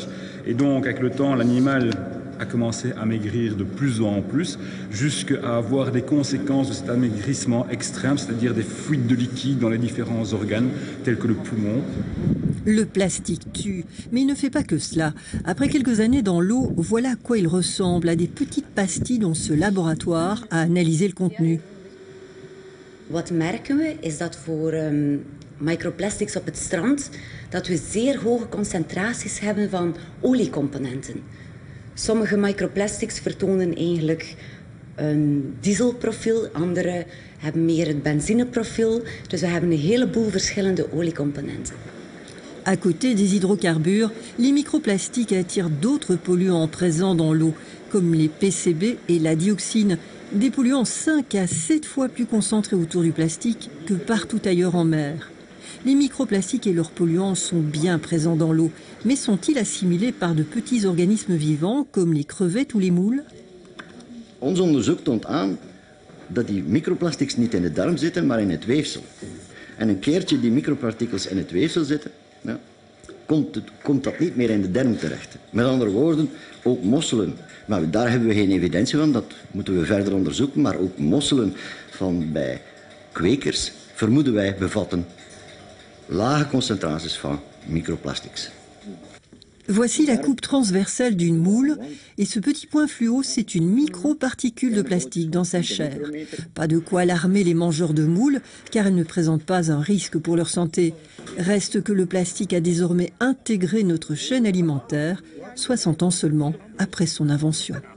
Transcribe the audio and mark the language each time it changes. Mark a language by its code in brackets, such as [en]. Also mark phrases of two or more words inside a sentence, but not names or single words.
[fr] Et donc, avec le temps, l'animal a commencé à maigrir de plus en plus, jusqu'à avoir des conséquences de cet amaigrissement extrême, c'est-à-dire des fuites de liquide dans les différents organes, tels que le poumon. Le plastique tue, mais il ne fait pas que cela. Après quelques années dans l'eau, voilà à quoi il ressemble, à des petites pastilles dont ce laboratoire a analysé le contenu. [nl] Wat merken we is dat voor microplastics op het strand dat we zeer hoge concentraties hebben van oliecomponenten. Sommige microplastics vertonen eigenlijk een dieselprofiel, andere hebben meer het benzineprofiel. Dus we hebben een heleboel verschillende oliecomponenten. [fr] À côté des hydrocarbures, les microplastiques attirent d'autres polluants présents dans l'eau, comme les PCB et la dioxine, des polluants 5 à 7 fois plus concentrés autour du plastique que partout ailleurs en mer. Les microplastiques et leurs polluants sont bien présents dans l'eau, mais sont-ils assimilés par de petits organismes vivants comme les crevettes ou les moules? [nl] Ons onderzoek toont aan dat die microplastics niet in de darm zitten, maar in het weefsel. En een keertje die micropartikels in het weefsel zitten, ja, komt dat niet meer in de darm terecht. Met andere woorden, ook mosselen. Maar daar hebben we geen evidentie van, dat moeten we verder onderzoeken. Maar ook mosselen van bij kwekers, vermoeden wij, bevatten lage concentraties van microplastics. [fr] Voici la coupe transversale d'une moule et ce petit point fluo, c'est une microparticule de plastique dans sa chair. Pas de quoi alarmer les mangeurs de moules car elles ne présentent pas un risque pour leur santé. Reste que le plastique a désormais intégré notre chaîne alimentaire, 60 ans seulement après son invention.